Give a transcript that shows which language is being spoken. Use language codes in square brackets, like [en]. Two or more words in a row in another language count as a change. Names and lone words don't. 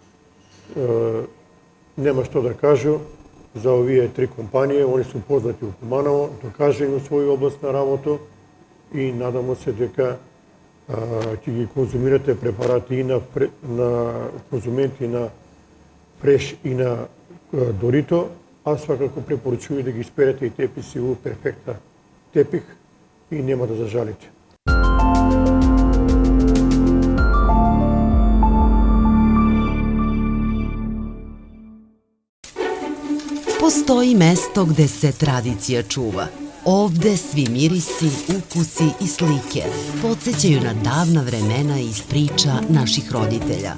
[mk] Нема што да кажу за овие три компании, они се познати у Куманово, докажани у своја област на работа и надамо се дека ќе ги конзумирате препарати и на конзументи на Фреш и на Дорито, а свакако препорачувам да ги исперете и тепици у Перфекта Тепик и нема да зажалите. [sr] Postoji mesto gde se tradicija čuva. Ovde svi mirisi, ukusi i slike podsjećaju na davna vremena iz priča naših roditelja.